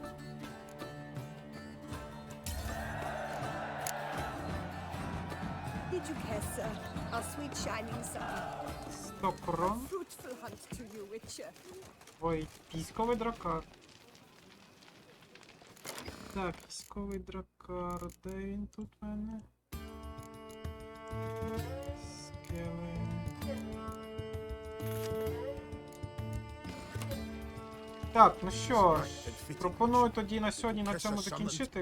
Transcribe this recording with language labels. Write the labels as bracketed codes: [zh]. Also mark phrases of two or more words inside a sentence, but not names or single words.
[en] The need you care, sir. Our sweet shining sun. [uk] 100 крон. [en] Fruitful hunt to you, Witcher. [uk] Ой, військовий дракар. Так, військовий дракар. Де він тут в мене? Скелен. Так, ну що ж, пропоную тоді на сьогодні на цьому закінчити.